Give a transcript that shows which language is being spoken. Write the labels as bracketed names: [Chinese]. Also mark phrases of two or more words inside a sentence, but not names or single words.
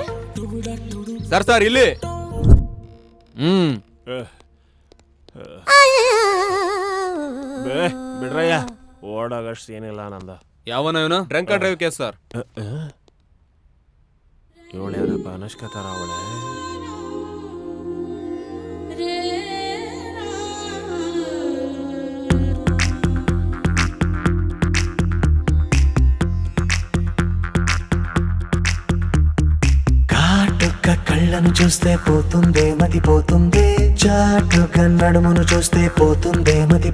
[Kannada] ಸರ್ ಇಲ್ಲಿ ಬಿಡ್ರಯ್ಯ, ಓಡಾಗಷ್ಟು ಏನಿಲ್ಲ ನಂದ. ಯಾವನ ಇವನು? [English] drunk and drive case sir. [Kannada] ಇವಳು ಯಾರಪ್ಪ? ಅನುಷ್ಕಾ ತರ ಅವಳೆ. [Telugu] కాటుక కళ్ళను చూస్తే పోతుందే మతి పోతుందే, చాటుగా నడుమును చూస్తే పోతుందే మతి